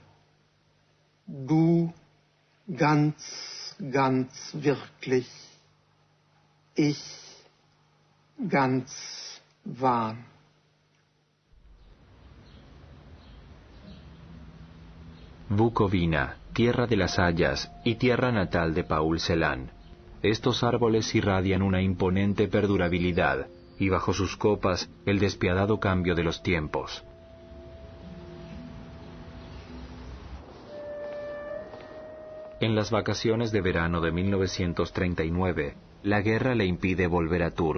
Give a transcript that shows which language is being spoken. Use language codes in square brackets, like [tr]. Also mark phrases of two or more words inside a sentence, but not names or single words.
[de] Du ganz, ganz wirklich, ich ganz wahr. [es] Bukovina, tierra de las hayas y tierra natal de Paul Celan. Estos árboles irradian una imponente perdurabilidad, y bajo sus copas el despiadado cambio de los tiempos. En las vacaciones de verano de 1939, la guerra le impide volver a Tours.